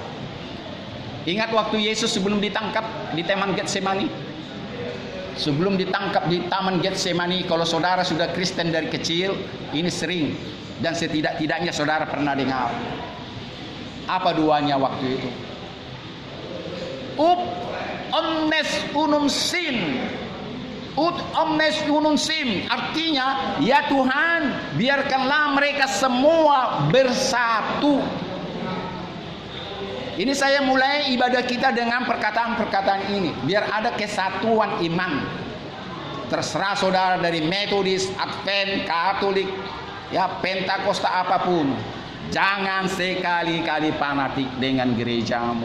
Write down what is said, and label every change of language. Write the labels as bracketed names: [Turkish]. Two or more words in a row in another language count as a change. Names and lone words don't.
[Indonesian] Ingat waktu Yesus sebelum ditangkap di Taman Getsemani. Sebelum ditangkap di Taman Getsemani, kalau saudara sudah Kristen dari kecil, ini sering dan setidak-tidaknya saudara pernah dengar. Apa doanya waktu itu? [Latin] Ut omnes unum sim. Ut omnes unum sim. [Indonesian] Artinya, ya Tuhan, biarkanlah mereka semua bersatu. Ini saya mulai ibadah kita dengan perkataan-perkataan ini, biar ada kesatuan iman. Terserah saudara dari Metodis, Advent, Katolik, ya Pentakosta apapun, jangan sekali-kali fanatik dengan gerejamu.